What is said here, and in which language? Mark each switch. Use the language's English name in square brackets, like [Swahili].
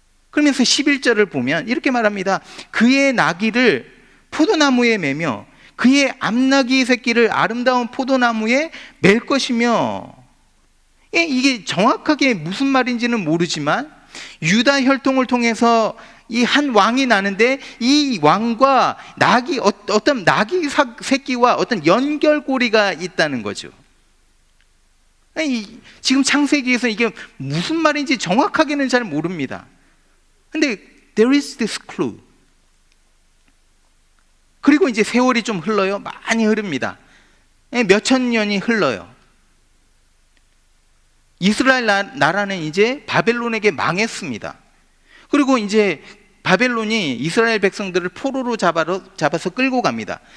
[Korean] 그러면서 11절을 보면 이렇게 말합니다. 그의 나귀를 포도나무에 매며 그의 암나귀 새끼를 아름다운 포도나무에 맬 것이며, 이게 정확하게 무슨 말인지는 모르지만 유다 혈통을 통해서 이 한 왕이 나는데 이 왕과 나귀, 어떤 나귀 새끼와 어떤 연결고리가 있다는 거죠. 지금 창세기에서 이게 무슨 말인지 정확하게는 잘 모릅니다. 근데 [English] there is this clue. [Korean] 그리고 이제 세월이 좀 흘러요. 많이 흐릅니다. 몇천 년이 흘러요. 이스라엘 나라는 이제 바벨론에게 망했습니다. 그리고 이제 바벨론이 이스라엘 백성들을 포로로 잡아서 끌고 갑니다.